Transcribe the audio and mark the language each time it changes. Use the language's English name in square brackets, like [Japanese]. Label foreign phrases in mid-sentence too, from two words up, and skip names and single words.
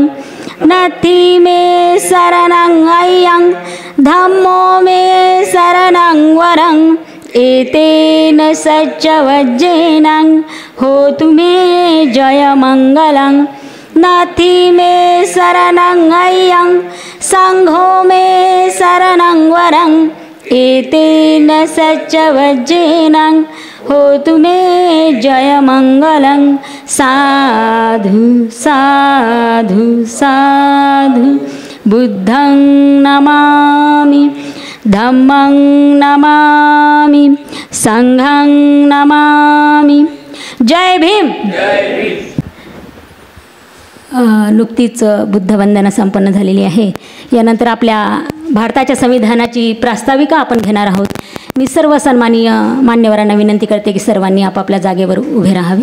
[Pali] नथी मे शरणं अय्यं धम्मो मे शरणं वरं एतेन सच्चवज्जेन होतु मे जयमंगलं. नथी मे शरणं अय्यं संघो मे शरणं वरं एतेन सच्चवज्जेन होतु मे जयमंगलं. साधु साधु साधु बुद्धं नमामि धम्मं नमामि संघं नमामि. [Marathi] जय भीम. नुकतीच बुद्धवंदना संपन्न झालेली आहे. यानंतर आपल्या भारताच्या संविधानाची प्रास्ताविका आपण घेणार आहोत. मी सर्व सन्माननीय मान्यवरांना विनंती करते की सर्वांनी आपापल्या जागेवर उभे राहावे.